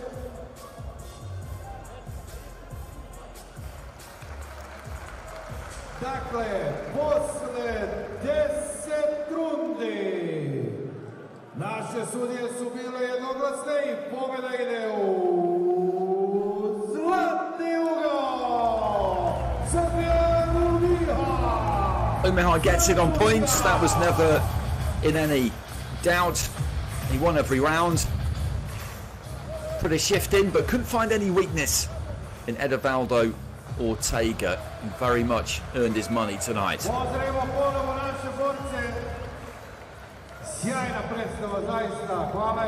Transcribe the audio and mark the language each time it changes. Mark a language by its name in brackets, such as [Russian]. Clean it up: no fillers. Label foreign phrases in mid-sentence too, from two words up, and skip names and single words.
[Serbian] Dakle, posle 10 rundi, naše sudije su bile jednoglasne i pobjeda ide u zlatni ugao. Sofiane OUMIHA. [English] OUMIHA gets it on points. That was never in any doubt. He won every round. Put a shift in, but couldn't find any weakness in Edivaldo Ortega. He very much earned his money tonight. [Serbian] Pozdravimo ponovo naše borce. Sjajna predstava, zaista. Hvala.